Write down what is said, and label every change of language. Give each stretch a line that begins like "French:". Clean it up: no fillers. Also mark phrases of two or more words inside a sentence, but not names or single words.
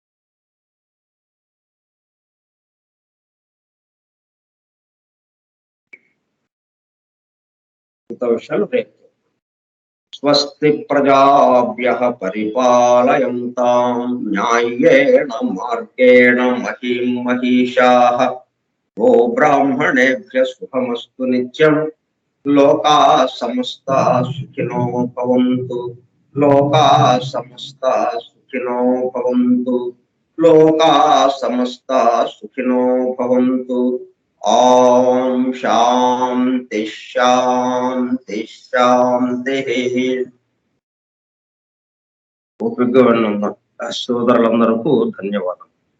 Telugu: మిగతా విషయాలు రేపు.
Sanskrit: స్వస్తి ప్రజాభ్యః పరిపాలయంతాం న్యాయేణ మార్గేణ మహీం మహిషాః ఓ బ్రాహ్మణేభ్యః శుభమస్తు నిత్యం లోకా సమస్తా సుఖినో భవంతు లోకా సమస్తా సుఖినో భవంతు లోకా సమస్తా సుఖినో భవంతు ఓం శాంతి శాంతి శాంతి.
Telugu: ఓపికగా విన్న సోదరులందరకు ధన్యవాదాలు.